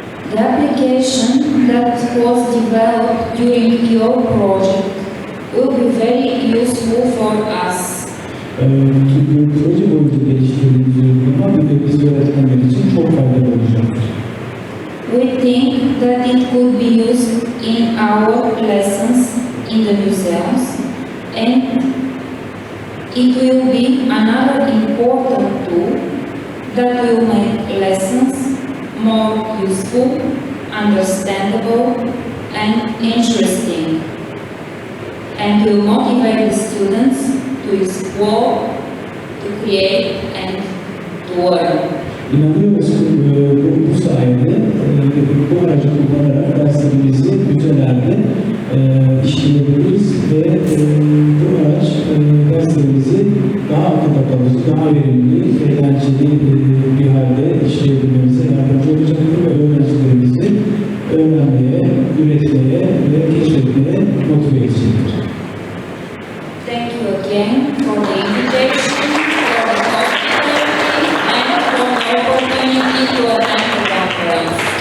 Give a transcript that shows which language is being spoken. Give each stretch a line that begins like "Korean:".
English: The application that was developed during your project will be very useful for us.
Turkish: Proje boyunca geliştirdiğimiz uygulama bir de biz öğretmenler için çok faydalı olacaktır.
English: We think that it could be used in our lessons in the museums, and it will be another important tool that will make lessons more useful, understandable, and interesting, and will motivate the students to explore, to create, and to learn.
Turkish: İnanıyoruz ki bu sayede bu aracı kullanarak derslerimizi müzelerde işleyebiliriz ve bu araç derslerimizi daha akılda kalıcı, daha verimli, eğlenceli bir halde işleyebilmemize yardımcı olacaktır ve öğrencilerimizi öğrenmeye, üretmeye ve keşfetmeye motive edecektir.
English: Thank you again for the invitation, for the hospitality, and for the opportunity to attend the conference.